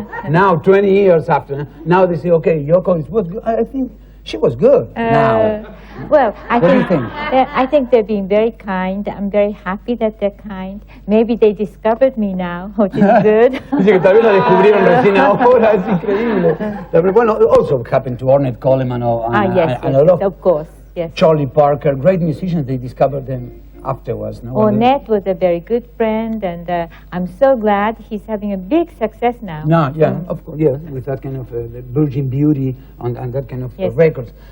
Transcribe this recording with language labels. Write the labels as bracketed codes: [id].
[en] Now, 20 years after, now they say, okay, Yoko was good. I think she was good now. Well, I What do you think? I think they're being very kind. I'm very happy that they're kind. Maybe they discovered me now, which is good. [es] Dice que tal vez la descubrieron recién ahora, es increíble. [en] Bueno, also happened to Ornette Coleman and a lot of course, yes. Charlie Parker, great musicians. They discovered them afterwards. No? Ornette was a very good friend, and I'm so glad he's having a big success now. No, yeah, of course, yeah, with that kind of Virgin Beauty and that kind of records.